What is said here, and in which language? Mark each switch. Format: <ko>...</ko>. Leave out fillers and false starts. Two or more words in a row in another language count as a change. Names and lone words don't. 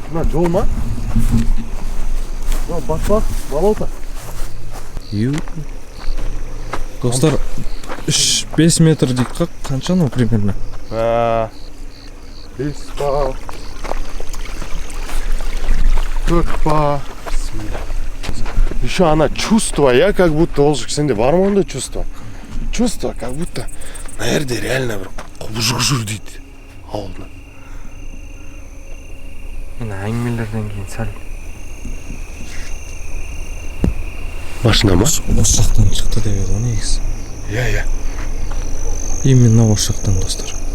<kk>Кет, мына жол ма? Батпақ, болото. Достар, 3-5 метр дейік қақ, қанша</kk> <ru>ну примерно?</ru> <kk>5 па. 4 па.</kk> <ru>Еще она чувство, я как будто Олжик,</ru> <kk>сенде бар ма ондай</kk> <ru>чувство? Чувство, как будто, наверное, реально</ru> <kk>бір құбыжық жүр дейді ауылда. Мен әңгімелерден кейін сәл Машина ма? осы жақтан шықты деп еді ғой негізі. Иә. Именно осы жақтан, достар.</kk>